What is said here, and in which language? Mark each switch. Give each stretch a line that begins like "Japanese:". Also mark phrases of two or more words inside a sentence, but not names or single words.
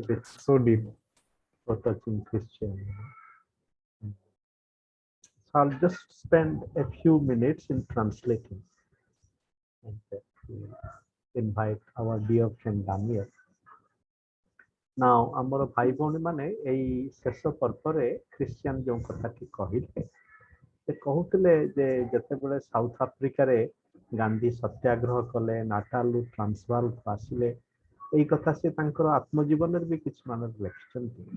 English: touching, so deep. so touching Christian. So I'll just spend a few minutes in translating and we'll invite our dear friend Daniel. Now,
Odia: ଆମର ଭାଇ ଭଉଣୀ ମାନେ ଏଇ ଶେଷ ପର୍ବରେ ଖ୍ରୀଷ୍ଟିଆନ ଯେଉଁ କଥାଟି କହିଲେ, ସେ କହୁଥିଲେ ଯେ ଯେତେବେଳେ ସାଉଥ ଆଫ୍ରିକାରେ ଗାନ୍ଧୀ ସତ୍ୟାଗ୍ରହ କଲେ, ନାଟାଲରୁ ଟ୍ରାନ୍ସଭାଲକୁ ଆସିଲେ, ଏଇ କଥା ସେ ତାଙ୍କର ଆତ୍ମଜୀବନରେ ବି କିଛି ମାନେ ଲେଖିଛନ୍ତି।